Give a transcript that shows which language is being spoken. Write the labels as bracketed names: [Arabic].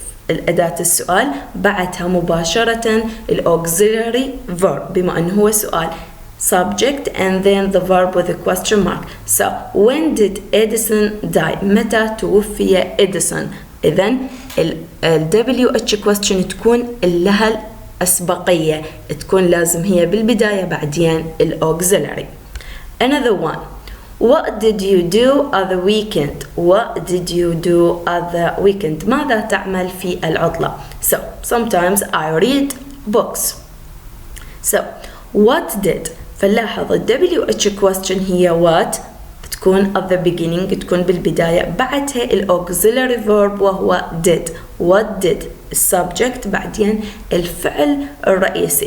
[Arabic] الأداة السؤال بعدها مباشرة الauxiliary verb بما أنه هو سؤال [English] subject and then the verb with a question mark. So when did Edison die? [Arabic] متى توفي إديسون؟ إذن ال WH question تكون لها الأسبقية، تكون لازم هي بالبداية بعدين الauxiliary. [English] Another one. What did you do at the weekend? What did you do at the weekend? [Arabic] ماذا تعمل في العطلة؟ [English] So sometimes I read books. So what did؟ [Arabic] فلاحظ ال WH question هي what تكون [English] at the beginning، [Arabic] تكون بالبداية، بعدها الauxiliary verb وهو did. What did السبجكت، بعدين الفعل الرئيسي.